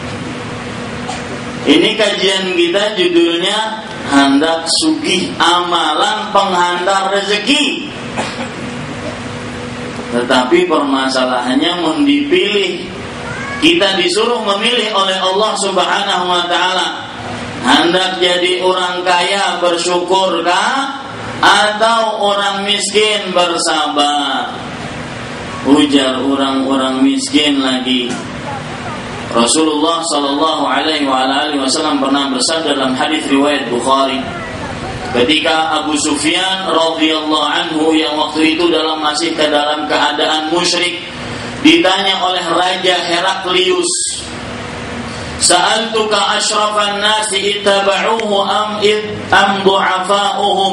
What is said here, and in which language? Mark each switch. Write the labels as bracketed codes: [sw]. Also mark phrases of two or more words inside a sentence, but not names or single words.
[id] Ini kajian kita judulnya Handak Sugih, Amalan Penghantar Rezeki. Tetapi permasalahannya mau dipilih. Kita disuruh memilih oleh Allah [ar] سبحانه وتعالى. [id] Hendak jadi orang kaya bersyukurkah atau orang miskin bersabar? Ujar orang-orang miskin lagi. Rasulullah [ar] صلى الله عليه وسلم [id] pernah bersabda dalam hadis riwayat Bukhari, ketika Abu Sufyan [ar] رضي الله عنه [id] yang waktu itu masih dalam keadaan musyrik, ditanya oleh Raja Heraklius, [ar] سألتك أشراف الناس اتبعوه أم ضعفاؤهم.